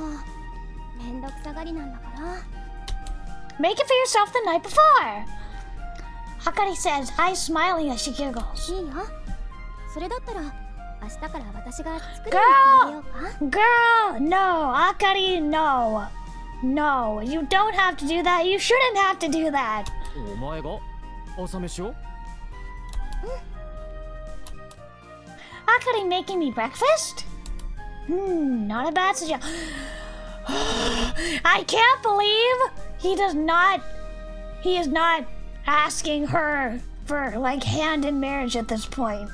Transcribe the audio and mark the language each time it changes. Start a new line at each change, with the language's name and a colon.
Japanese: もうめんどくさがりなんだから。
English: Make it for yourself the night before! Akari says, eyes smiling as she giggles.
Japanese: いいよ。それだったら明日から私が作りに行ってあげようか。
English: Girl, no, Akari, no. No, you don't have to do that. You shouldn't have to do that.
Japanese: お前が朝飯を？
English: Akari making me breakfast? Not a bad suggestion. I can't believe he is not asking her for like hand in marriage at this point.